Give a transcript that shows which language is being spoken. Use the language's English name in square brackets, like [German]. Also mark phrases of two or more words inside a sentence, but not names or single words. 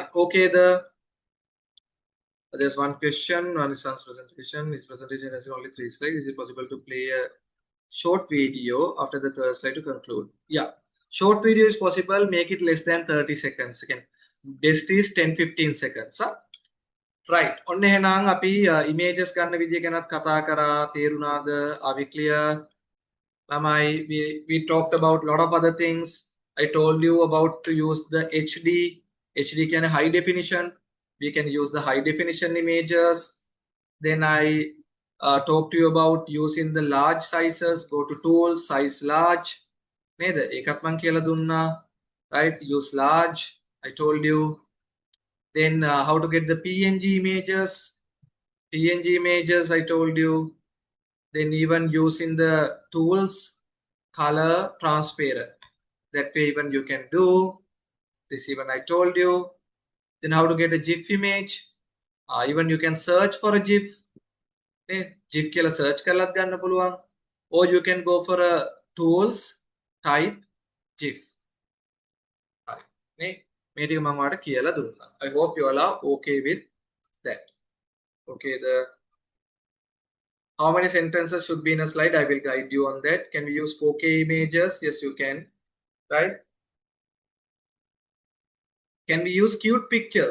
[English] Okay, there's one question. One is son's presentation. His presentation has only 3 slides. Is it possible to play a short video after the third slide to conclude? Yeah. Short video is possible. Make it less than 30 seconds. Again, best is 10-15 seconds. Huh? Right. [Sinhala] ඔන්න එහෙනම් අපි images ගන්න විදිය ගැනත් කතා කරා. තේරුණාද? [English] Are we clear? ළමයි, we talked about a lot of other things. I told you about to use the HD. HD කියන්නේ high definition. we can use the high definition images. Then I talk to you about using the large sizes. Go to tools, size large. [Sinhala] නේද? ඒකත් මං කියලා දුන්නා. [English] Right? Use large. I told you. Then how to get the PNG images. PNG images I told you. Then even using the tools, color transparent. That way even you can do. This even I told you. Then how to get a GIF image. Even you can search for a GIF. [Sinhala] GIF කියලා search කරලත් ගන්න පුළුවන්. [English] Or you can go for a tools, type GIF. [Sinhala] හරි. නේ මේ ටික මම ඔයාලට කියලා දුන්නා. [English] I hope you all are okay with that. Okay, how many sentences should be in a slide? I will guide you on that. Can we use 4K images? Yes, you can. Right? Can we use cute pictures?